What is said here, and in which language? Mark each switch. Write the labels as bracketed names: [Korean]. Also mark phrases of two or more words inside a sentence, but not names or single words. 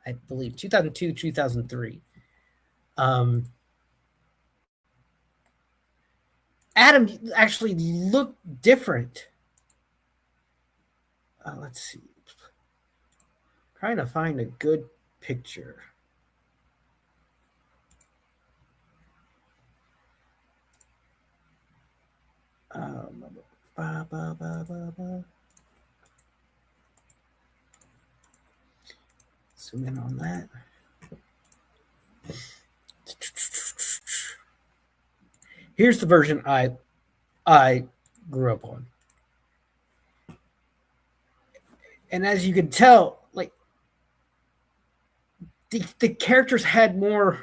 [English] I believe 2002, 2003. Um, Adam actually looked different. Let's see. Trying to find a good picture. Um, ba, ba, ba, ba, ba. Zoom in on that. Here's the version I grew up on. And as you can tell, like the characters had more.